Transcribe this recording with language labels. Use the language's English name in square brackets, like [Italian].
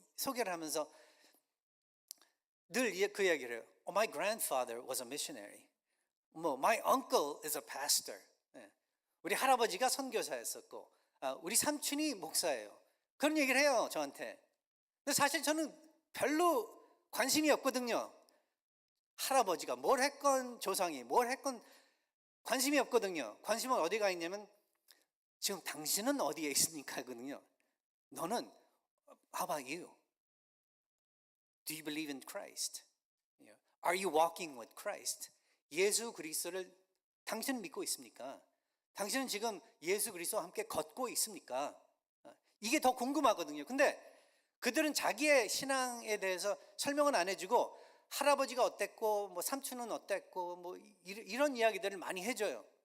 [Korean] 소개를 하면서 늘 그 이야기를 해요. [English] My grandfather was a missionary. My uncle is a pastor. [Korean] 우리 할아버지가 선교사였었고, 우리 삼촌이 목사예요. 그런 얘기를 해요, 저한테. 근데 사실 저는 별로 관심이 없거든요. 할아버지가 뭘 했건, 조상이 뭘 했건 관심이 없거든요. 관심은 어디가 있냐면, 지금 당신은 어디에 있습니까? 하거든요. 너는, [English] how about you? Do you believe in Christ? Are you walking with Christ? [Korean] 예수 그리스도를 당신은 믿고 있습니까? 당신은 지금 예수 그리스도와 함께 걷고 있습니까? 이게 더 궁금하거든요. 근데 그들은 자기의 신앙에 대해서 설명은 안 해주고, 할아버지가 어땠고 삼촌은 어땠고 이런 이야기들을 많이 해줘요.